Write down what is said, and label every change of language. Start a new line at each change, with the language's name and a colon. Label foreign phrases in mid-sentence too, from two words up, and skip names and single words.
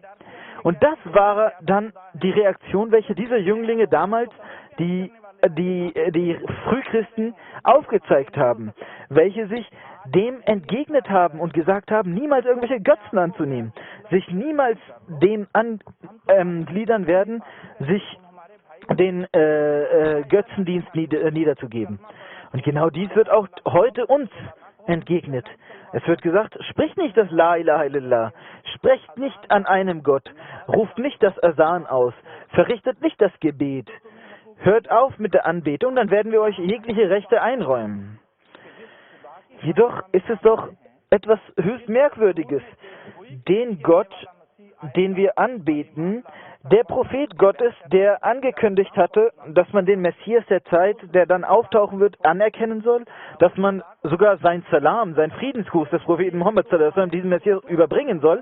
German: Und das war dann die Reaktion, welche diese Jünglinge damals, die Frühchristen aufgezeigt haben, welche sich dem entgegnet haben und gesagt haben, niemals irgendwelche Götzen anzunehmen, sich niemals dem angliedern werden, sich den Götzendienst niederzugeben. Und genau dies wird auch heute uns entgegnet. Es wird gesagt, spricht nicht das
Arabic: لا إله إلا الله,
German: sprecht nicht an einem Gott, ruft nicht das Asan aus, verrichtet nicht das Gebet, hört auf mit der Anbetung, dann werden wir euch jegliche Rechte einräumen. Jedoch ist es doch etwas höchst Merkwürdiges, den Gott, den wir anbeten, der Prophet Gottes, der angekündigt hatte, dass man den Messias der Zeit, der dann auftauchen wird, anerkennen soll, dass man sogar sein Salam, sein Friedensgruß des Propheten Muhammad diesem Messias überbringen soll.